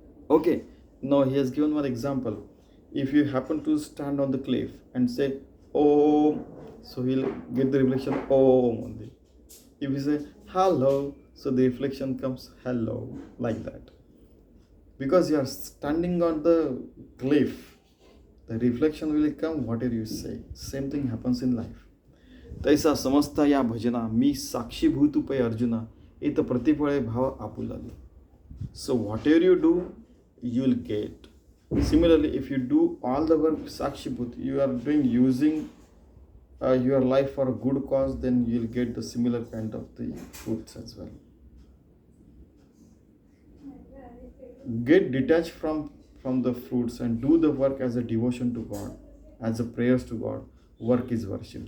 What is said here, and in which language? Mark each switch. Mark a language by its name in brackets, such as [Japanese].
[English] Okay, now he has given one example. If you happen to stand on the cliff and say Om, so he'll get the reflection Om only. If you say hello, so the reflection comes hello, like that. Because you are standing on the cliff The reflection will come whatever you say. Same thing happens in life. [Marathi] तैसा समजता या भजना मी साक्षीभूत पै अर्जुना इत प्रतिफळे भाव आपुलाले. [English] So whatever you do, you will get. Similarly, if you do all the work sakshibhut, you are doing using your life for a good cause, then you will get the similar kind of the fruits as well. Get detached from the fruits and do the work as a devotion to God, as a prayers to God. Work is worship.